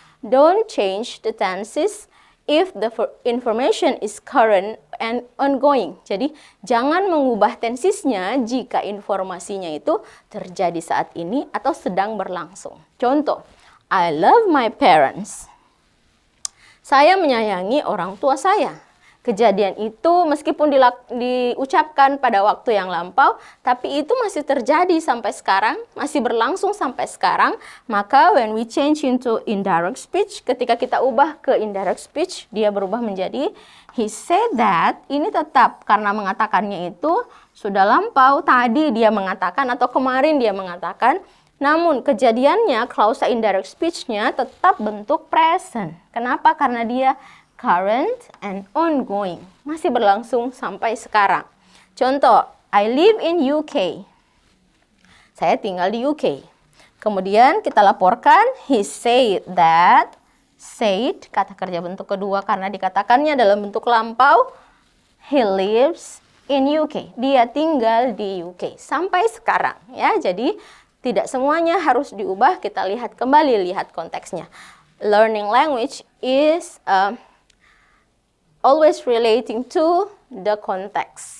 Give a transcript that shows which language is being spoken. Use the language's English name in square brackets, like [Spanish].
[English] Don't change the tenses if the information is current and ongoing. [Indonesian] Jadi, jangan mengubah tensisnya jika informasinya itu terjadi saat ini atau sedang berlangsung. Contoh, [English] I love my parents. [Indonesian] Saya menyayangi orang tua saya. Kejadian itu meskipun diucapkan pada waktu yang lampau, tapi itu masih terjadi sampai sekarang, masih berlangsung sampai sekarang. Maka [English] when we change into indirect speech, [Indonesian] ketika kita ubah ke indirect speech, dia berubah menjadi [English] he said that. [Indonesian] Ini tetap karena mengatakannya itu sudah lampau, tadi dia mengatakan atau kemarin dia mengatakan. Namun kejadiannya, klausa indirect speech-nya tetap bentuk present. Kenapa? Karena dia [English] current and ongoing. [Indonesian] Masih berlangsung sampai sekarang. Contoh, [English] I live in UK. [Indonesian] Saya tinggal di UK. Kemudian kita laporkan, [English] he said that. [Indonesian] Said, kata kerja bentuk kedua karena dikatakannya dalam bentuk lampau. [English] He lives in UK. [Indonesian] Dia tinggal di UK. Sampai sekarang. Ya, jadi tidak semuanya harus diubah, kita lihat kembali, lihat konteksnya. [English] Learning language is always relating to the context.